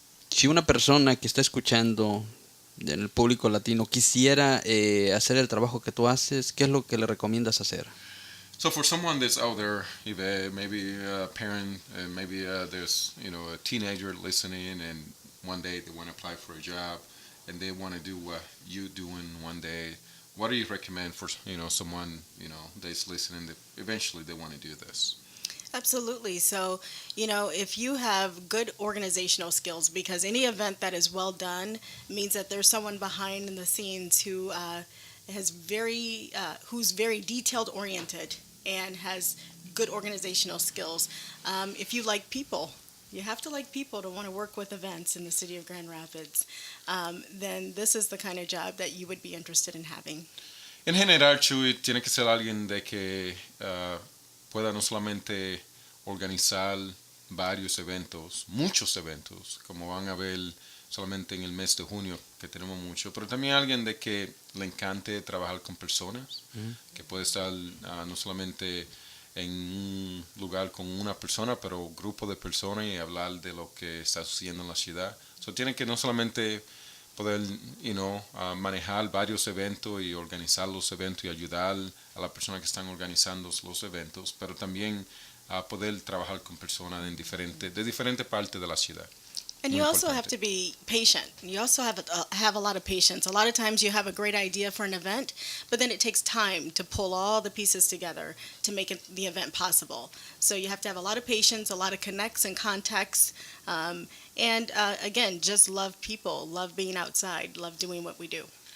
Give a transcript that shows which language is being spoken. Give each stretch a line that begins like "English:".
Spanish: Si una persona que está escuchando en el público latino quisiera hacer el trabajo que tú haces, ¿qué es lo que le recomiendas hacer?
English: So for someone that's out there, maybe a parent, maybe there's a teenager listening, and one day they want to apply for a job, and they want to do what you doing one day. What do you recommend for someone that's listening that eventually they want to do this? Absolutely. So, if you have good organizational skills, because any event that is well done means that there's someone behind in the scenes who who's very detailed oriented and has good organizational skills. If you like people, you have to like people to want to work with events in the city of Grand Rapids, then this is the kind of job that you would be interested in having.
Spanish: En general, Chuy, tiene que ser alguien de que pueda no solamente organizar varios eventos, muchos eventos, como van a ver solamente en el mes de junio, que tenemos mucho, pero también alguien de que le encante trabajar con personas, que puede estar no solamente en un lugar con una persona, pero un grupo de personas y hablar de lo que está sucediendo en la ciudad. So, tiene que no solamente poder manejar varios eventos y organizar los eventos y ayudar a las personas que están organizando los eventos, pero también poder trabajar con personas de diferentes partes de la ciudad.
English: And you also have to be patient. You also have a lot of patience. A lot of times you have a great idea for an event, but then it takes time to pull all the pieces together to make the event possible. So you have to have a lot of patience, a lot of connects and contacts, and again, just love people, love being outside, love doing what we do.